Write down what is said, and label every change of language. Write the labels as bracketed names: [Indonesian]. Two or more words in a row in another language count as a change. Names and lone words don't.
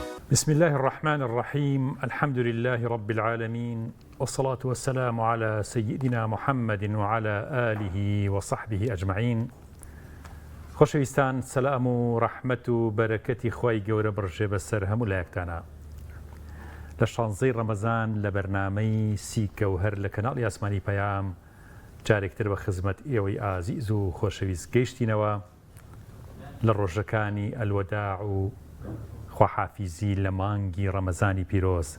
[Arabic] بسم الله الرحمن الرحيم. الحمد لله رب العالمين، والصلاة والسلام على سيدنا محمد وعلى آله وصحبه أجمعين. [Central Kurdish] خۆشەویستان، سەلام و ڕەحمەت و بەرەکەتی خوای گەورە بڕژێ بەسەر هەموو لایەکتانە. لە 16 ڕەمەزان لە بەرنامەی سی گەوهەر لە کەناڵی ئاسمانی پەیام جارێکتر بە خزمەت ئێوەی ئازیز و خۆشەویست گەیشتینەوە لە ڕۆژەکانی ئەلوەداع و خواحافیزی لە مانگی ڕەمەزانی پیرۆز.